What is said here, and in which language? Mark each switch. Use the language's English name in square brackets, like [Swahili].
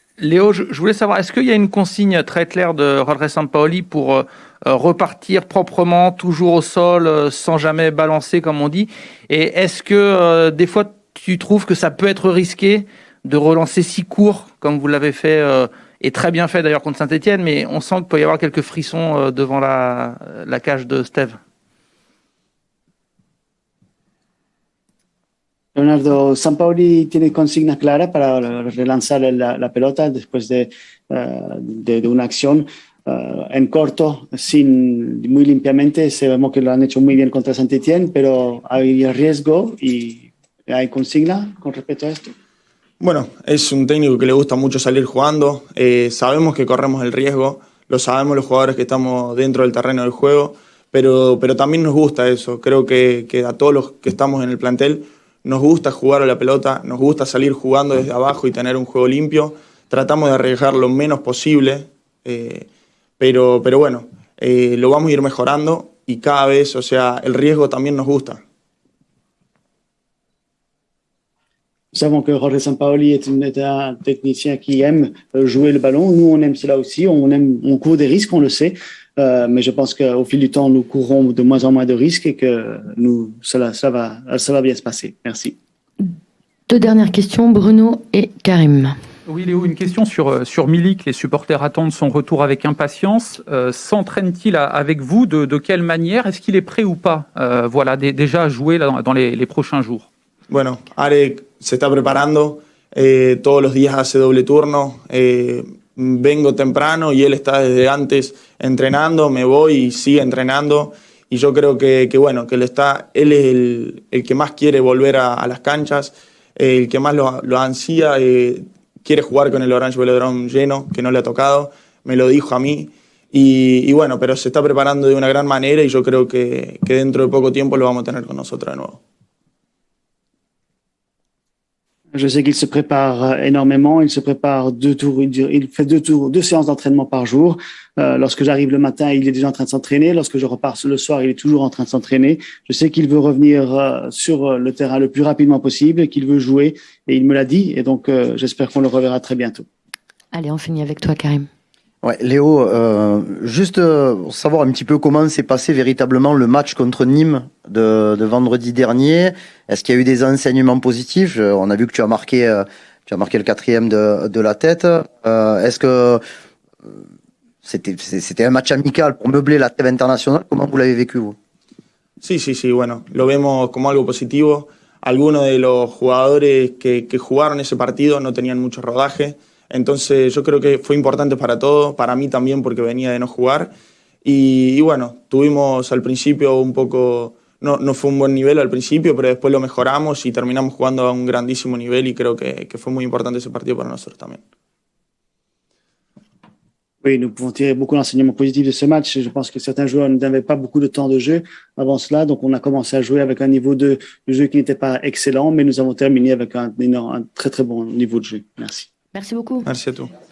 [French] Léo, je voulais savoir, est-ce qu'il y a une consigne très claire de Jorge Sampaoli pour repartir proprement, toujours au sol, sans jamais balancer, comme on dit? Et est-ce que des fois, tu trouves que ça peut être risqué de relancer si court, comme vous l'avez fait, et très bien fait d'ailleurs contre Saint-Etienne, mais on sent qu'il peut y avoir quelques frissons devant la cage de Steve? [Spanish] Leonardo, Sampaoli tiene consigna clara para relanzar la pelota después de una acción en corto, muy limpiamente. Sabemos que lo han hecho muy bien contra Saint-Etienne, pero hay riesgo y hay consigna con respecto a esto. Bueno, es un técnico que le gusta mucho salir jugando. Sabemos que corremos el riesgo, lo sabemos los jugadores que estamos dentro del terreno del juego, pero también nos gusta eso. Creo que a todos los que estamos en el plantel nos gusta jugar a la pelota, nos gusta salir jugando desde abajo y tener un juego limpio. Tratamos de arriesgar lo menos posible, pero bueno, lo vamos a ir mejorando y cada vez, o sea, el riesgo también nos gusta. [French] Nous savons que Jorge Sampaoli est un technicien qui aime jouer le ballon. Nous, on aime cela aussi. On court des risques, on le sait. Mais je pense qu'au fil du temps, nous courrons de moins en moins de risques et que ça va bien se passer. Merci. Deux dernières questions, Bruno et Karim. Oui, Léo, une question sur Milik. Les supporters attendent son retour avec impatience. S'entraîne-t-il avec vous? De quelle manière? Est-ce qu'il est prêt ou pas déjà à jouer dans les prochains jours? [Spanish] Bueno, Ale se está preparando, todos los días hace doble turno, vengo temprano y él está desde antes entrenando, me voy y sigue entrenando y yo creo que él es el que más quiere volver a las canchas, el que más lo ansía, quiere jugar con el Orange Velodrome lleno, que no le ha tocado, me lo dijo a mí y bueno, pero se está preparando de una gran manera y yo creo que dentro de poco tiempo lo vamos a tener con nosotros de nuevo. [French] Je sais qu'il se prépare énormément. Il se prépare il fait deux séances d'entraînement par jour. Lorsque j'arrive le matin, il est déjà en train de s'entraîner. Lorsque je repars le soir, il est toujours en train de s'entraîner. Je sais qu'il veut revenir sur le terrain le plus rapidement possible, qu'il veut jouer, et il me l'a dit. Et donc, j'espère qu'on le reverra très bientôt. Allez, on finit avec toi, Karim. Ouais, Léo, juste pour savoir un petit peu comment s'est passé véritablement le match contre Nîmes de vendredi dernier. Est-ce qu'il y a eu des enseignements positifs? On a vu que tu as marqué le 4e de la tête. Est-ce que c'était un match amical pour meubler la trêve internationale? Comment vous l'avez vécu, vous? [Spanish] Sí, bueno, lo vemos como algo positivo. Algunos de los jugadores que jugaron ese partido no tenían mucho rodaje. Entonces yo creo que fue importante para todos, para mí también porque venía de no jugar y bueno, tuvimos al principio un poco, no fue un buen nivel al principio, pero después lo mejoramos y terminamos jugando a un grandísimo nivel y creo que fue muy importante ese partido para nosotros también. [French] Oui, nous pouvons tirer beaucoup d'enseignements positifs de ce match. Je pense que certains joueurs n'avaient pas beaucoup de temps de jeu avant cela, donc on a commencé à jouer avec un niveau de jeu qui n'était pas excellent, mais nous avons terminé avec un très très bon niveau de jeu. Merci. Merci beaucoup. Merci à toi.